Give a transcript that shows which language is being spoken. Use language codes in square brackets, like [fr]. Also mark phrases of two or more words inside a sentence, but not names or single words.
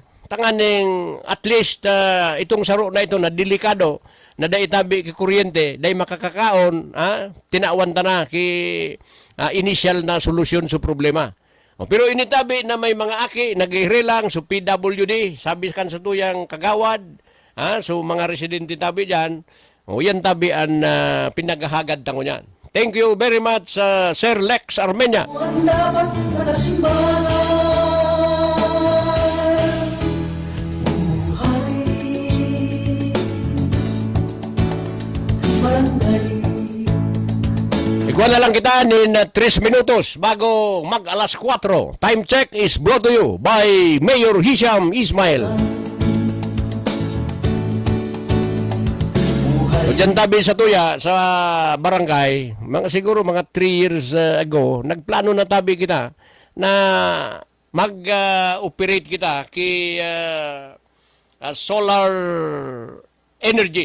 [bik] Tanganing at least itong saro na ito na delikado na daitabi ki kuryente, day makakakaon, tinawan ta na ki initial na solusyon sa problema. Pero initabi na may mga aki naghihilang so PWD, sabi kan sa tuyang kagawad, so mga residente tabi dyan. Yan tabi ang pinaghahagad tango niyan. [en] Thank you very much, Sir Lex Armenia. [bik] Ang dapat nakasimbahan. Buhay barangay. Ikuha na lang kita in 3 minutos bago mag alas 4. [en] Time check is brought to you by Mayor Hisham Ismail. [bik] So, dyan tabi sa tuya, sa barangay, siguro mga 3 years ago, nagplano na tabi kita na mag-operate kita ki solar energy.